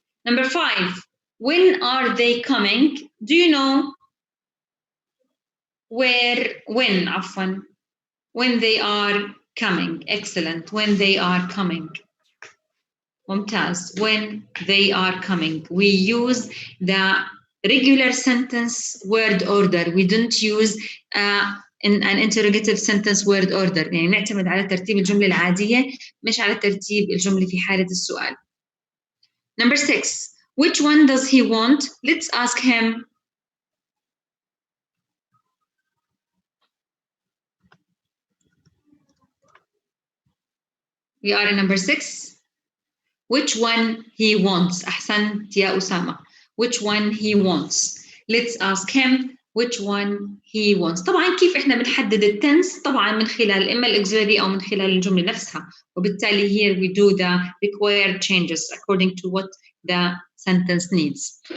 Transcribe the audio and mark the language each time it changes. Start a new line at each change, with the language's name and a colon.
English: Number 5, when are they coming? Do you know when,
Arabic: عفوا,
English: when they are coming? Excellent, when they are coming.
Arabic: ممتاز,
English: when they are coming. We use the regular sentence word order. We don't use in an interrogative sentence word order.
Arabic: يعني نعتمد على ترتيب الجملة العادية مش على ترتيب الجملة في حالة السؤال.
English: Number 6, which one does he want? Let's ask him. We are in number 6. Which one he wants?
Arabic: أحسنت يا أسامة.
English: Which one he wants? Let's ask him which one he wants.
Arabic: طبعا كيف احنا بنحدد التنس؟ طبعا من خلال إما الأكسلري أو من خلال الجملة نفسها. وبالتالي
English: here we do the required changes according to what the sentence needs.